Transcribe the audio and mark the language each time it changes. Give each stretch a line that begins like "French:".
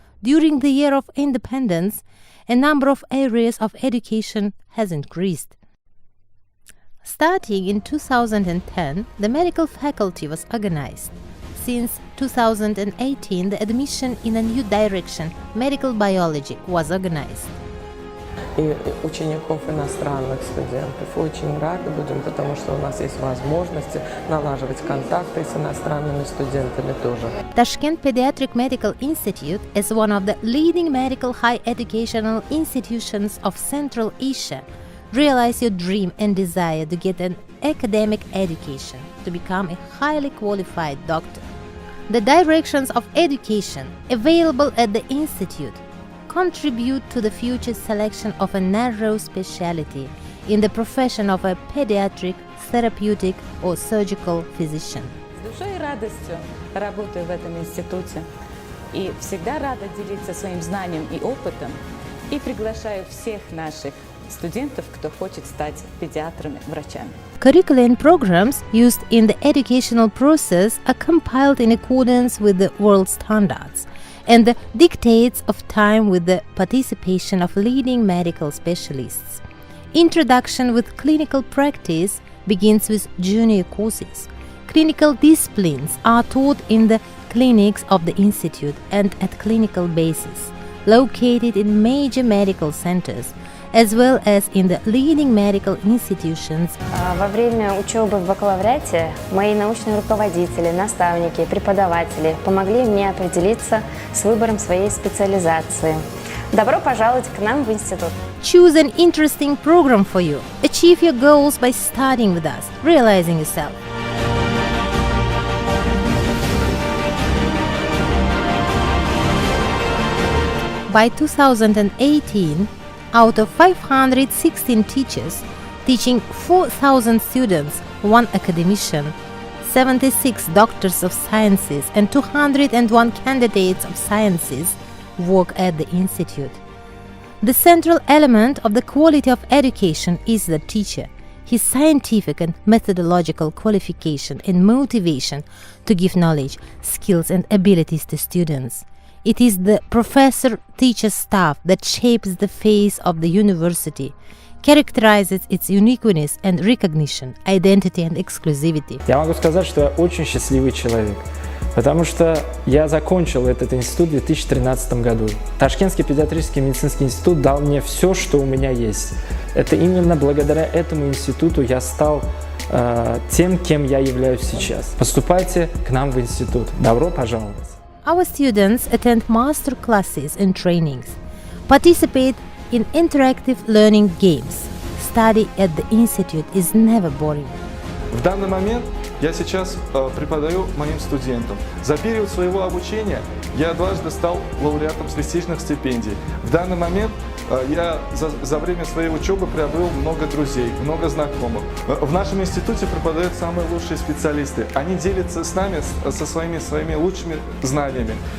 English: During the year of independence, a number of areas of education has increased. Starting in 2010, the medical faculty was organized. Since 2018, the admission in a new direction, medical biology, was organized.
Russian: И учеников иностранных студентов очень рады будем, потому что у нас есть возможности налаживать контакты с иностранными студентами тоже.
English: Tashkent Pediatric Medical Institute is one of the leading medical high educational institutions of Central Asia. Realize your dream and desire to get an academic education, to become a highly qualified doctor. The directions of education available at the institute contribute to the future selection of a narrow specialty in the profession of a pediatric, therapeutic or surgical physician.
Russian: С душой и радостью работаю в этом институте и всегда рада делиться своим знанием и опытом и приглашаю всех наших студентов, кто хочет стать педиатрами, врачами.
English: Curricula and programs used in the educational process are compiled in accordance with the world standards and the dictates of time with the participation of leading medical specialists. Introduction with clinical practice begins with junior courses. Clinical disciplines are taught in the clinics of the institute and at clinical basis, located in major medical centers, as well as in the leading medical institutions.
Russian: Во время учебы в бакалавриате мои научные руководители, наставники, преподаватели помогли мне определиться с выбором своей специализации. Добро пожаловать к нам в институт.
English: Choose an interesting program for you. Achieve your goals by studying with us, realizing yourself. By 2018, out of 516 teachers teaching 4,000 students, 1 academician, 76 doctors of sciences and 201 candidates of sciences work at the institute. The central element of the quality of education is the teacher, his scientific and methodological qualification and motivation to give knowledge, skills and abilities to students. It is the professor-teacher staff that shapes the face of the university, characterizes its uniqueness and recognition, identity and exclusivity.
Russian: Я могу сказать, что я очень счастливый человек, потому что я закончил этот институт в 2013 году. Ташкентский педиатрический медицинский институт дал мне все, что у меня есть. Это именно благодаря этому институту я стал тем, кем я являюсь сейчас. Поступайте к нам в институт. Добро пожаловать.
English: Our students attend master classes and trainings, participate in interactive learning games. Study at the institute is never boring.
Russian: В данный момент я сейчас преподаю моим студентам. За период своего обучения я дважды стал лауреатом престижных стипендий. В данный момент я за время своей учебы приобрел много друзей, много знакомых. В нашем институте преподают самые лучшие специалисты. Они делятся с нами со своими лучшими знаниями.